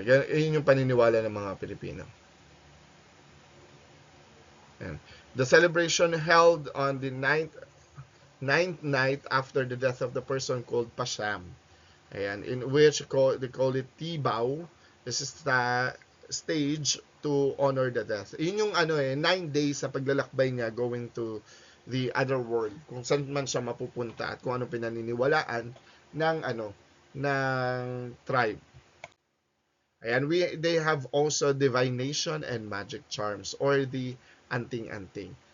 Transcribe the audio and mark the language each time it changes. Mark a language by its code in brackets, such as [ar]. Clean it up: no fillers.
[tl] Yun yung paniniwala ng mga Pilipino. Ayan. [en] The celebration held on the ninth night after the death of the person called Pasham. Ayan, in which they call it Tibaw. This is the stage to honor the death. [tl] Yun yung 9 days sa paglalakbay niya [en] going to the other world, [tl] kung saan man siya mapupunta at kung ano pinaniniwalaan ng ng tribe. [en] Ayan, they have also divination and magic charms, or the anting-anting.